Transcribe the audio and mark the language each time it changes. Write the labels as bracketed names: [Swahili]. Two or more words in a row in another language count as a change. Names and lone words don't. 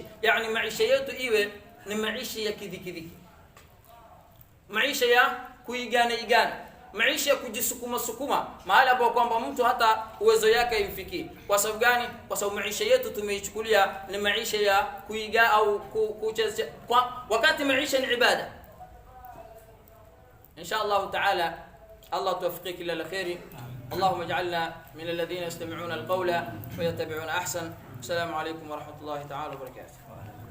[Swahili] Yani maisha yetu iwe ni maisha ya kidhikidhiki, maisha ya kuigana, maisha ya kujisukuma mahali ambapo kwamba mtu hata uwezo yake haimfikii. Kwa sababu gani? Kwa sababu maisha yetu tumeichukulia ni maisha ya kuiga au kucheza, wakati maisha ni ibada. [Arabic] إن شاء الله تعالى [Swahili] Allah tuwafikike [Arabic] إلى خير. اللهم اجعلنا من الذين يستمعون القول ويتبعون احسن. السلام عليكم ورحمه الله تعالى وبركاته.